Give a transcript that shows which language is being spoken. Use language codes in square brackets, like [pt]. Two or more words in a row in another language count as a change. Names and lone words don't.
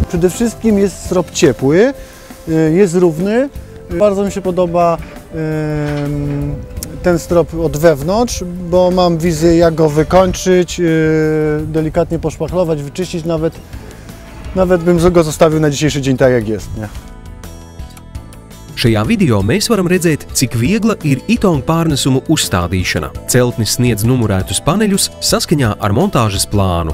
[pl] Przede wszystkim jest strop ciepły, jest równy. Bardzo mi się podoba ten strop od wewnątrz, bo mam wizję, jak go wykończyć, delikatnie poszpachlować, wyczyścić, nawet bym go zostawił na dzisiejszy dzień tak, jak jest, nie? [lv] Šajā video mēs varam redzēt, cik viegla ir Ytong pārnesumu uzstādīšana. Celtnis sniedz numurētus paneļus saskaņā ar montāžas plānu.